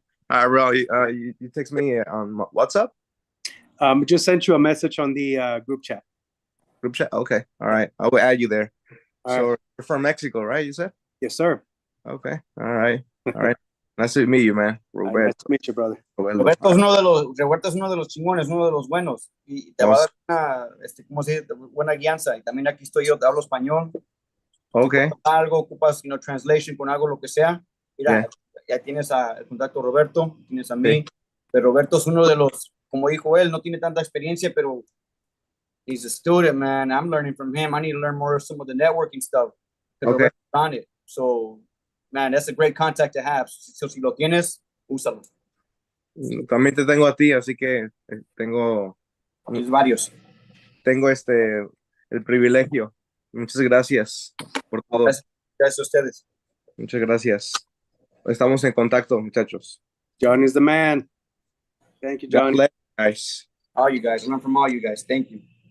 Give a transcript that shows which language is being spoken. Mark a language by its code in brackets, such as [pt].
[en] All right, bro. You text me on WhatsApp. Just sent you a message on the group chat. Group chat. Okay. All right. I will add you there. All So right. you're from Mexico, right? You said. Yes, sir. Okay. All right. All right. Nice to meet you, man. Roberto. Nice to meet you, brother. [es] Roberto es uno de los chingones, uno de los buenos. Y te va a dar una, ¿cómo se dice? Buena guianza. Y también aquí estoy yo, te hablo español. [en] Okay. [es] Algo, ocupas, translation con algo, lo que sea. Mira, ya tienes el contacto Roberto, tienes a mí. Pero Roberto es uno de los, como dijo él, no tiene tanta experiencia, pero [en] he's a student, man. I'm learning from him. I need to learn more of some of the networking stuff. Okay. Roberto's on it. So, man, that's a great contact to have. [es] So si lo tienes, úsalo. También te tengo a ti, así que tengo varios. Tengo el privilegio. Muchas gracias por todo. Gracias a ustedes. Muchas gracias. Estamos en contacto, muchachos. [en] John is the man. Thank you, John. God bless you guys. All you guys. Learn from all you guys. Thank you.